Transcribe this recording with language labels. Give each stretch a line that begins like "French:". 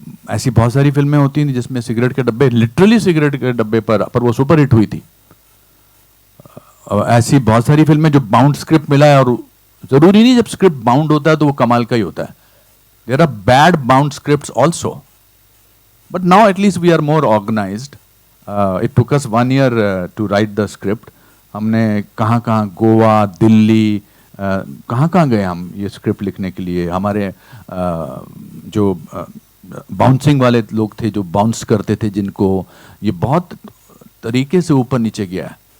Hindi: ऐसी बहुत सारी फिल्में होती हैं जिसमें सिगरेट के डब्बे, लिटरली सिगरेट के डब्बे पर वो सुपर हिट हुई थी. ऐसी बहुत सारी फिल्में जो बाउंड स्क्रिप्ट मिला है, और जरूरी नहीं जब स्क्रिप्ट बाउंड होता है तो वो कमाल का ही होता है.
English: There are bad bound scripts also, but now at least we are more organized. It took us 1 year to write the script.
Hindi: हमने कहाँ गोवा, दिल्ली, कहाँ गए हम ये स्क्रिप्ट लिखने के लिए. हमारे जो बाउंसिंग वाले लोग थे जो बाउंस करते थे, जिनको ये बहुत तरीके से ऊपर नीचे गया है.